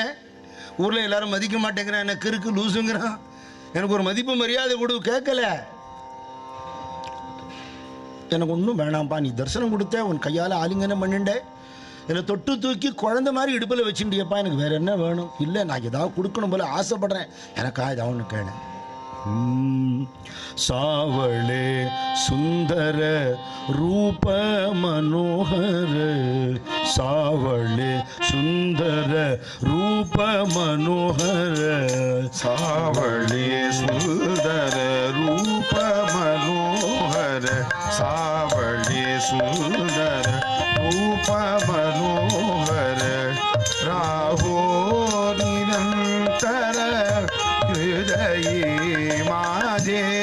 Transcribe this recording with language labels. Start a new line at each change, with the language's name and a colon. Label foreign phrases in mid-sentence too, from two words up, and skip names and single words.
Tamil: ஊரில் எல்லாரும் மதிக்க மாட்டேங்கிறான், என்ன கிறுக்கு லூசுங்கிறான், எனக்கு ஒரு மதிப்பு மரியாதை கொடு. கேட்கல, எனக்கு ஒன்றும் வேணாம்ப்பா, நீ தரிசனம் கொடுத்த, உன் கையால் ஆலிங்கனம் பண்ணிண்ட, என்னை தொட்டு தூக்கி குழந்தை மாதிரி இடுப்பில் வச்சுட்டியப்பா, எனக்கு வேற என்ன வேணும்? இல்லை, நான் ஏதாவது கொடுக்கணும் போல ஆசைப்படுறேன், எனக்கா ஏதாவது ஒன்று கேளு.
Marathi: सावळे सुंदर रूप मनोहर, सावळे सुंदर रूप मनोहर, सावळे सुंदर रूप मनोहर, सावळे सुंदर रूप मनोहर, राहो निरंतर हृदयी माझे,